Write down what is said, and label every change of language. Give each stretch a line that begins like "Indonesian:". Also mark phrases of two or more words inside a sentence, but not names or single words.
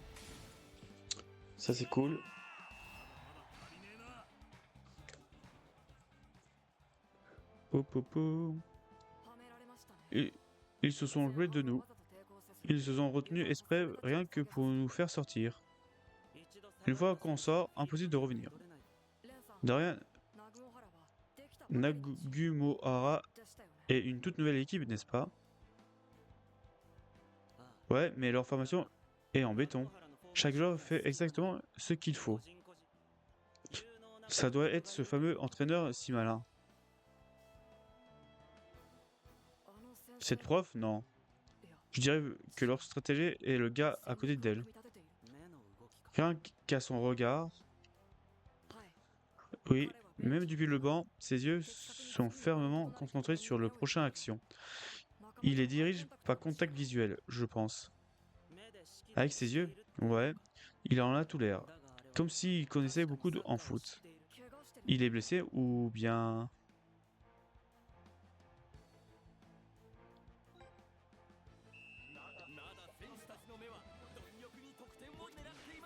French: Ça c'est cool. Hop, hop, hop.
Japanese: はめられましたね
French: Et ils se sont joués de nous. Ils se sont retenus exprès rien que pour nous faire sortir. Une fois qu'on sort, impossible de revenir.
Japanese: レンさん
French: De rien,
Japanese: ナグモハラはできたばかりの Nagumohara でしたよね
French: est une toute nouvelle équipe, n'est-ce pas?
Japanese: ああ
French: Ouais, mais leur formation est en béton. Chaque joueur fait exactement ce qu'il faut. Ça doit être ce fameux entraîneur si malin.
Japanese: あの先生
French: Cette prof, non.
Japanese: いや
French: Je dirais que leur stratégie est le gars à côté d'elle.
Japanese: 飛び立てている目の動きか。
French: Rien qu'à son regard,
Japanese: はい
French: oui, même depuis le banc, ses yeux sont fermement concentrés sur le prochain action. Il les dirige par contact visuel, je pense. Avec ses yeux, ouais, il en a tout l'air. Comme s'il connaissait beaucoup en foot.
Japanese: 怪我してる
French: Il est blessé ou bien...
Japanese: まだ選手たちの目は貪欲に得点を狙って